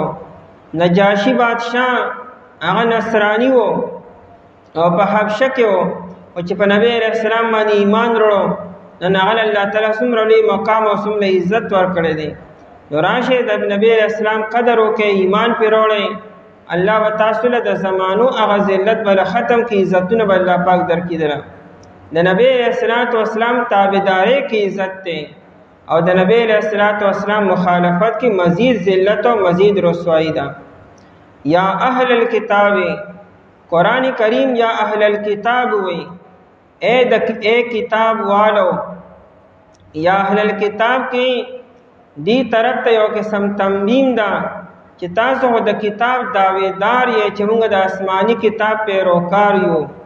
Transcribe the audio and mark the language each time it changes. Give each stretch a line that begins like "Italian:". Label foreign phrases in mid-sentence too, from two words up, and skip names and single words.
Pashto: نجاشی بادشاہ هغه نصرانی وو او په حبشه کې وو او چې په نبی
Arabic: علیہ السلام
Pashto: باندې ایمان وروړو نن هغه الله تعالی څومره لوی مقام او څومره عزت ورکړی دی. نو راشه د نبی اسلام قدر وکي، ایمان پر وروړي، الله و تاسو له د زمانو هغه ذلت بل ختم کی، عزتونه بل الله پاک درکې دره. د نبی اسلام تابعداري کی عزت ته، او د نبی اسلام مخالفت کی مزید ذلت او مزید رسوائی ده.
Arabic: یا اهل الكتاب،
Pashto: قرآن کریم
Arabic: یا اهل الكتاب
Pashto: وی،
Urdu: اے کتاب والو،
Arabic: یا اهل الكتاب
Pashto: کی دی طرف ته یو قسم تنبیم ده چې تاسو د کتاب داویدار یې چې موږ د آسمانی کتاب پیروکار یو.